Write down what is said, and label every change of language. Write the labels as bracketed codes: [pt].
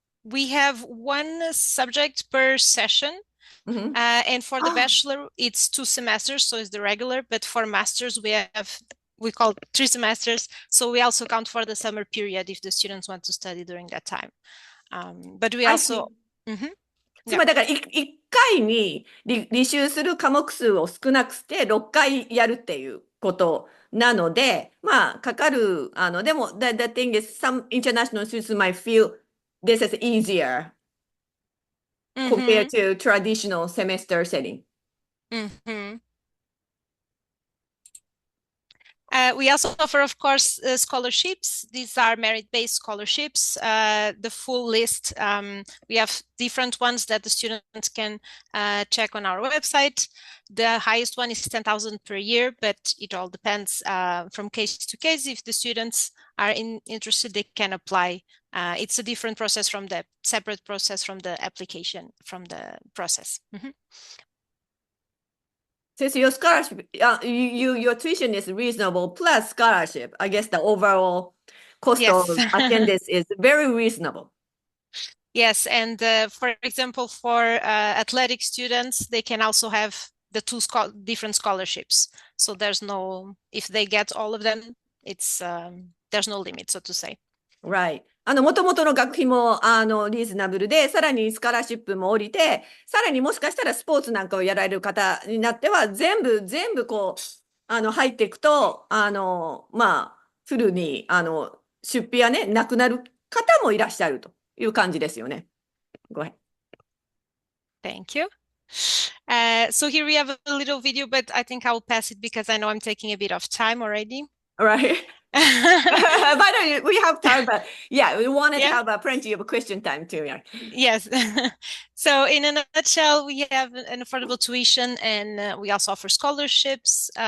[en] We have 1 subject per session. And for the bachelor, it's 2 semesters, so it's the regular. But for masters, we call 3 semesters. So we also count for the summer period if the students want to study during that time. But we also... [ja] つまりだから1回に履修する科目数を少なくして6回やるっていうことなので、まあかかる、でも [en] the thing is some international students might feel this is easier compared to traditional semester setting. We also offer, of course, scholarships. These are merit-based scholarships. The full list, we have different ones that the students can check on our website. The highest one is 10,000 per year, but it all depends from case to case. If the students are interested, they can apply. It's a different process from the separate process from the application, from the process. Since your scholarship, your tuition is reasonable plus scholarship, I guess the overall cost Yes. of attendance is very reasonable. Yes, and for example, for athletic students, they can also have the two different scholarships. So there's no, if they get all of them, it's there's no limit, so to say. Right. [ja] もともとの学費もリーズナブルで、さらにスカラシップも降りて、さらにもしかしたらスポーツなんかをやられる方になっては、全部こう、入っていくと、まあ、フルに、出費はね、なくなる方もいらっしゃるという感じですよね。 [en] Go ahead. Thank you. So here we have a little video, but I think I'll pass it because I know I'm taking a bit of time already. Right. But we have time, but yeah, we wanted to have plenty of question time too. Yeah. Yes. So in a nutshell, we have an affordable tuition and we also offer scholarships.